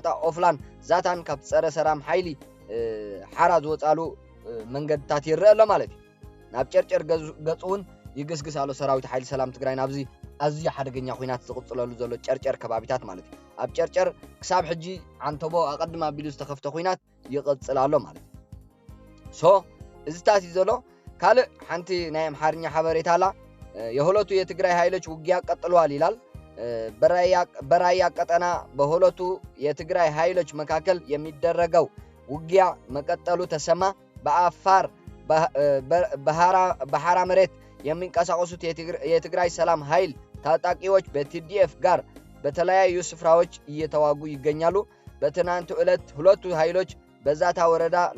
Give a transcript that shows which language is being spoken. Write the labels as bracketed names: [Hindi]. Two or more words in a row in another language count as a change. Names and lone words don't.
[Tigrinya] ኦፍላን ዛታን ካብ ፀረ ሰላም ሓይሊ ሓራ ዝወፃሉ መንገድታት ይረአ ኣሎ ማለት እዩ ናብ ጨርጨር ገጹ እውን ይግስግስ ኣሎ ሰራዊት ሓይሊ ሰላም ትግራይ ናብዚ ኣዝዩ ሓደገኛ ኩናት ዝቕፅለሉ ዘሎ ጨርጨር ከባቢታት ማለት እዩ ኣብ ጨርጨር ክሳብ ሕጂ ዓንተቦ ኣቐድማ ኣቢሉ ዝተኸፍተ ኩናት ይቕፅል ኣሎ ማለት እዩ ሶ እዝታት ዘሎ ካልእ ሓንቲ ናይ አምሓርኛ ሓበሬታ አላ [Amharic] የሁለቱ የትግራይ ኃይሎች ውጊያ ቀጥለዋል ይላል በራያ ቀጠና በሁለቱ የትግራይ ኃይሎች መካከል የሚደረገው ውጊያ መቀጠሉ ተሰማ በአፋር በሐራ መሬት የሚንቀሳቀሱት የትግራይ ሰላም ኃይል ታጣቂዎች በቲዲኤፍ ጋር በተለያዩ ስፍራዎች እየተዋጉ ይገኛሉ በትናንቱ ዕለት ሁለቱ ኃይሎች በዛታ ወረዳ